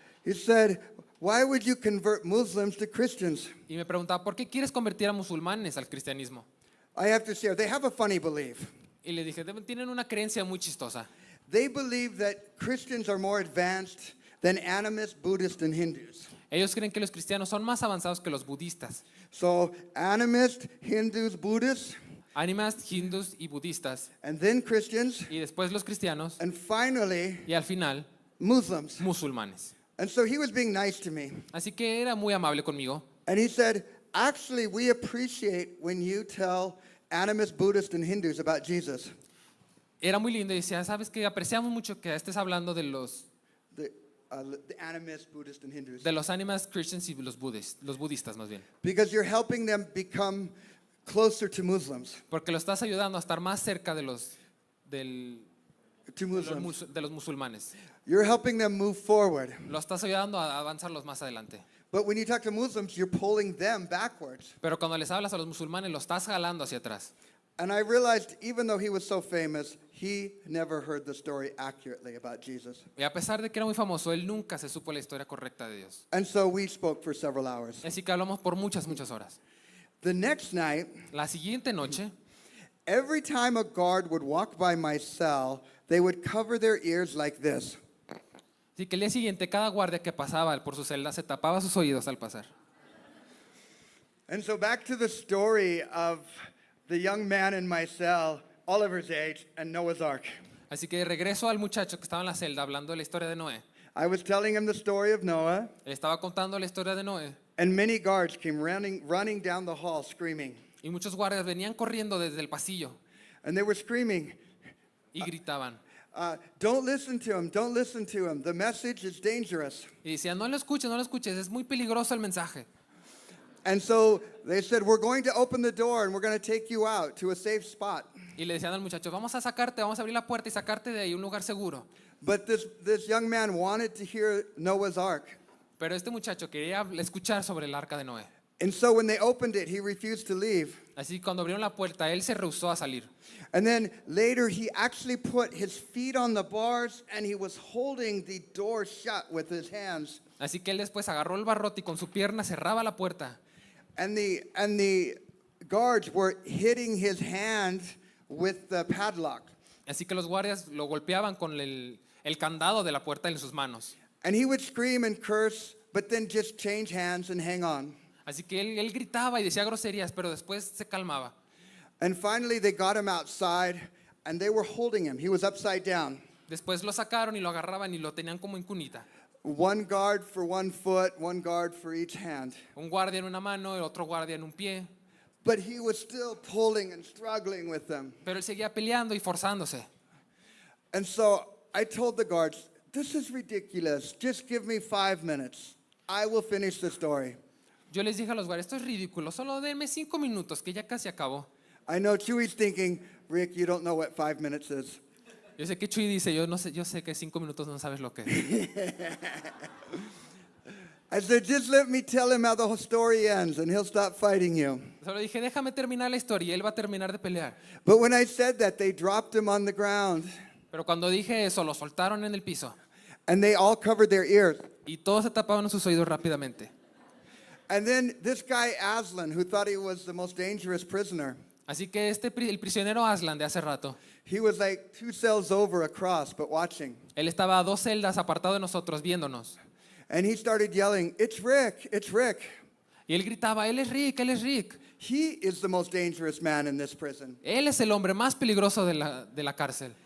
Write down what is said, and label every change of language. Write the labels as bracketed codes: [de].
[en] He said, why would you convert Muslims to Christians? [es] y me preguntaba, ¿por qué quieres convertir a musulmanes al cristianismo? [en] I have to share, they have a funny belief. [es] Y le dije, tienen una creencia muy chistosa. [en] They believe that Christians are more advanced than animists, Buddhists, and Hindus. [es] Ellos creen que los cristianos son más avanzados que los budistas. [en] So, animists, Hindus, Buddhists, [es] Ánimas, hindus y budistas. [en] and then Christians, [es] Y después los cristianos. [en] and finally, [es] Y al final, [en] Muslims. [es] musulmanes. [en] And so he was being nice to me. [es] Así que era muy amable conmigo. [en] And he said, actually, we appreciate when you tell animists, Buddhists, and Hindus about Jesus. [es] Era muy lindo y decía, sabes que apreciamos mucho que estés hablando de los [en] The animists, Buddhists, and Hindus. [es] ánimas, Christians y los budistas más bien. [en] Because you're helping them become closer to Muslims. [es] Porque lo estás ayudando a estar más cerca de los [en] To Muslims. [es] de los musulmanes. [en] You're helping them move forward. [es] Lo estás ayudando a avanzarlos más adelante. [en] But when you talk to Muslims, you're pulling them backwards. [es] Pero cuando les hablas a los musulmanes, lo estás jalando hacia atrás. [en] And I realized, even though he was so famous, he never heard the story accurately about Jesus. [es] Y a pesar de que era muy famoso, él nunca se supo la historia correcta de Dios. [en] And so we spoke for several hours. [es] Así que hablamos por muchas horas. [en] The next night, [es] La siguiente noche, [en] every time a guard would walk by my cell, they would cover their ears like this. [es] así que el día siguiente, cada guardia que pasaba por su celda se tapaba sus oídos al pasar. [en] And so back to the story of the young man in my cell, Oliver's age, and Noah's Ark. [es] Así que regreso al muchacho que estaba en la celda hablando de la historia de Noé. [en] I was telling him the story of Noah, [es] Él estaba contando la historia de Noé [en] and many guards came running down the hall screaming. [es] y muchos guardias venían corriendo desde el pasillo [en] And they were screaming, [es] y gritaban. [en] don't listen to him, don't listen to him. The message is dangerous. [es] Y decían, no lo escuches, es muy peligroso el mensaje. [en] And so they said, we're going to open the door and we're going to take you out to a safe spot. [es] Y le decían al muchacho, vamos a abrir la puerta y sacarte de ahí, un lugar seguro. [en] But this young man wanted to hear Noah's Ark. [es] Pero este muchacho quería escuchar sobre el arca de Noé. [en] And so when they opened it, he refused to leave. [es] Así que cuando abrieron la puerta, él se rehusó a salir. [en] And then later, he actually put his feet on the bars and he was holding the door shut with his hands. [es] Así que él después agarró el barrote y con su pierna cerraba la puerta. [en] And the guards were hitting his hand with the padlock. [es] Así que los guardias lo golpeaban con el candado de la puerta en sus manos. [en] And he would scream and curse, but then just change hands and hang on. [es] Así que él gritaba y decía groserías, pero después se calmaba. [en] And finally, they got him outside and they were holding him. He was upside down. [es] Después lo sacaron y lo agarraban y lo tenían como en cunita. [en] One guard for one foot, one guard for each hand. [es] Un guardia en una mano, el otro guardia en un pie. [en] But he was still pulling and struggling with them. [es] Pero él seguía peleando y forzándose. [en] And so I told the guards, this is ridiculous. Just give me 5 minutes. I will finish the story. [es] Yo les dije a los guardias, esto es ridículo, solo denme 5 minutos, que ya casi acabó. [en] I know Chewy's thinking, Rick, you don't know what 5 minutes is. [es] Yo sé que Chuy dice, yo sé que 5 minutos no sabes lo que es. [en] I said, just let me tell him how the whole story ends and he'll stop fighting you. [es] Solo dije, déjame terminar la historia y él va a terminar de pelear. [en] But when I said that, they dropped him on the ground [es] Pero cuando dije eso, lo soltaron en el piso [en] and they all covered their ears. [es] y todos se tapaban sus oídos rápidamente. [en] And then this guy, Aslan, who thought he was the most dangerous prisoner, [es] Así que el prisionero Aslan de hace rato, [en] he was like 2 cells over across, but watching. [es] él estaba a 2 celdas apartado de nosotros viéndonos. [en] And he started yelling, it's Rick, it's Rick. [es] Y él gritaba, él es Rick, él es Rick. [en] He is the most dangerous man in this prison. [es] Él es el hombre más peligroso de la cárcel.